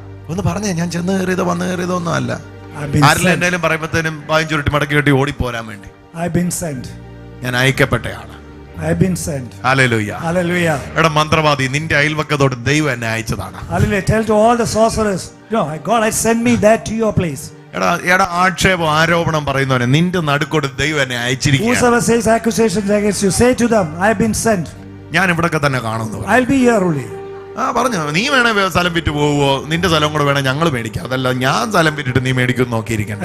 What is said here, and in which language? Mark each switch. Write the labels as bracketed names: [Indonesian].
[Malayalam] ഒന്ന് പറഞ്ഞേ, ഞാൻ ചെന്ന് കയറിയതോ വന്ന് കയറിയതോ ഒന്നും അല്ല. [English] I've been [Malayalam] ആരെങ്കിലും [English] sent. [Malayalam] എന്തായാലും പറയുമ്പോഴത്തേനും 15 ചുരുട്ടി മടക്കി കെട്ടി ഓടിപ്പോരാൻ വേണ്ടി [English] I've been sent. [Malayalam] ഞാൻ അയക്കപ്പെട്ടയാള്. [English] I've been sent. [Malayalam] Hallelujah. [English] Hallelujah. [Malayalam] എടാ മന്ത്രവാദി, നിന്റെ അയൽവക്കത്തോട് ദൈവം എന്നെ അയച്ചതാണ്. [English] Hallelujah. Tell to all the sorcerers, no, God has sent me that to your place. [Malayalam] എടാ ആക്ഷേപം ആരോപണം പറയുന്നവനെ, നിന്റെ നടുക്കോട് ദൈവം എന്നെ അയച്ചിരിക്കുകയാണ്. [English] Whosoever says accusations against you, say to them, I've been sent. [Malayalam] ഞാൻ ഇവിടൊക്കെ തന്നെ കാണുന്നു. [English] I'll be here only. [Malayalam] പറഞ്ഞു, നീ വേണേ സ്ഥലം വിറ്റ് പോവോ, നിന്റെ സ്ഥലം കൂടെ വേണേ ഞങ്ങൾ മേടിക്കാം, അതല്ല ഞാൻ സ്ഥലം വിറ്റിട്ട് നീ മേടിക്കും നോക്കിയിരിക്കണം.